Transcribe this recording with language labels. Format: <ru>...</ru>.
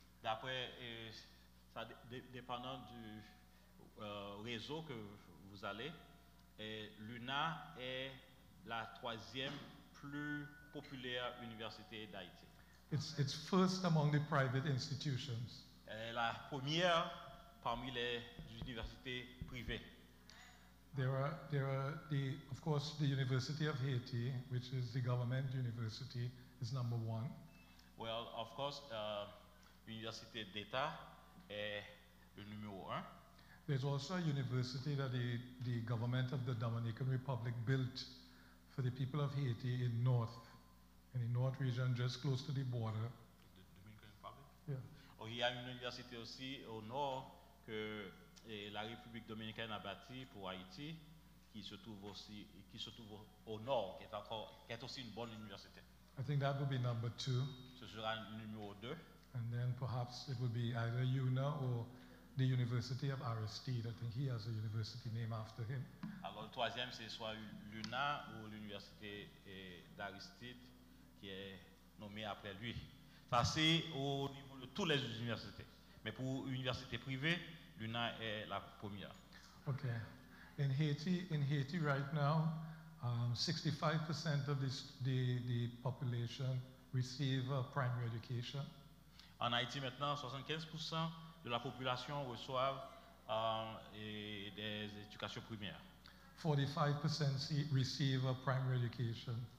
<fr>D'après, ça dépendant du réseau que vous allez, l'UNA est la 3e plus populaire université d'Haïti.</fr> <en>It's first among the private institutions.</en> <fr>Elle est la première parmi les universités privées.</fr> <en>There are of course, the University of Haiti, which is the government university, is number 1. Well, of course,</en> <fr>l'université d'État est le numéro 1.</fr> <en>There's also a university that the government of the Dominican Republic built for the people of Haiti in the north region, just close to the border. The Dominican Republic? Yeah.</en> <fr>Oh, il y a une université aussi au nord que la République dominicaine a bâtie pour Haïti, qui se trouve au nord, qui est aussi une bonne université.</fr> <en>I think that would be number 2.</en> <fr>Ce sera le numéro 2.</fr> <en>And then perhaps it would be either UNA or the University of Aristide. I think he has a university named after him.</en> <fr>Alors le 3e, c'est soit l'UNA ou l'université d'Aristide, qui est nommé après lui. Ça, c'est au niveau de toutes les universités. Mais pour une université privée, l'UNA est la première.</fr> <en>Okay. In Haiti right now, 65% of the population receive primary education.</en> <fr>En Haïti maintenant, 75% de la population reçoivent des éducations primaires.</fr> <en>45% receive a primary education.</en>